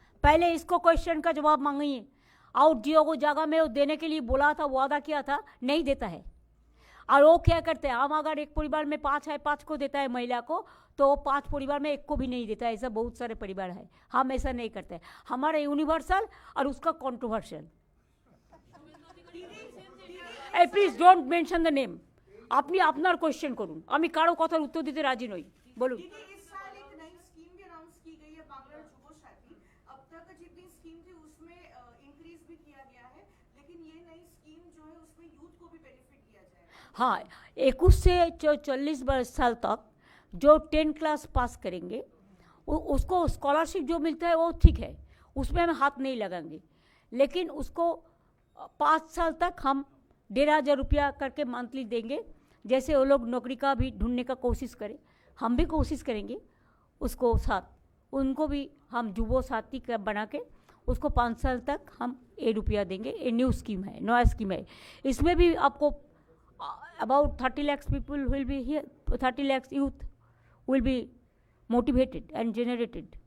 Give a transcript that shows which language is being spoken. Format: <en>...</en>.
<hi>पहले इसको क्वेश्चन का जवाब मांगिए। आउट जियो को जगह में वो देने के लिए बोला था, वादा किया था, नहीं देता है। और वो क्या करते हैं, हम अगर एक परिवार में 5 है, 5 को देता है महिला को, तो 5 परिवार में 1 को भी नहीं देता है। ऐसा बहुत सारे परिवार है। हम ऐसा नहीं करते। हमारा यूनिवर्सल और उसका controversial.</hi> <en>Please don't mention the name.</en> <bn>আপনি আপনার কোশ্চেন করুন, আমি কারো কথার উত্তর দিতে রাজি নই। বলুন।</bn> <hi>इस साल एक नई स्कीम भी अनाउंस की गई है, बांग्ला जुबो साथी। अब तक जितनी स्कीम थी उसमें इंक्रीज भी किया गया है, लेकिन ये नई स्कीम जो है उसमें यूथ को भी बेनिफिट दिया जाएगा। हाँ, 21 से 40 साल तक जो 10 क्लास पास करेंगे उसको स्कॉलरशिप जो मिलता है वो ठीक है, उसमें हम हाथ नहीं लगाएंगे। लेकिन उसको 5 साल तक हम 1500 रुपया करके मंथली देंगे। जैसे वो लोग नौकरी का भी ढूंढने का कोशिश करें, हम भी कोशिश करेंगे उसको साथ, उनको भी हम जुबो साथी का बना के उसको 5 साल तक हम 1 रुपया देंगे। ये न्यू स्कीम है, नया स्कीम है। इसमें भी आपको about</hi> <en>30 lakhs people will be here, 30 lakhs youth will be motivated and generated.</en>